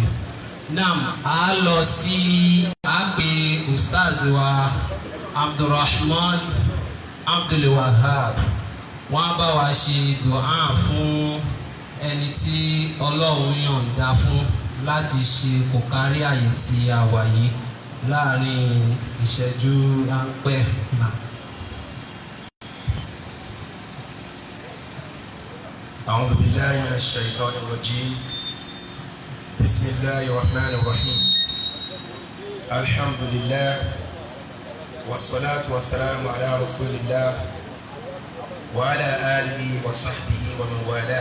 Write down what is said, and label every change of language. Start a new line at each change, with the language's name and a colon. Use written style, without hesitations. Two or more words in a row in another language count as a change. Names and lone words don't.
Yoruba: Nam a lọ sí àgbè ustaz wa Abdulrahman Abdulwahab wọ́n á bá wa ṣe dùá fún ẹni tí Ọlọ́run yọ̀ǹda fún láti ṣe kò kárí àyè tí a wà yìí láàrin ìṣẹ́jú ráńpẹ́ náà.
Arabic: أعوذ بالله من الشيطان الرجيم. بسم الله الرحمن الرحيم. الحمد لله والصلاة والسلام على رسول الله وعلى آله وصحبه ومن والاه.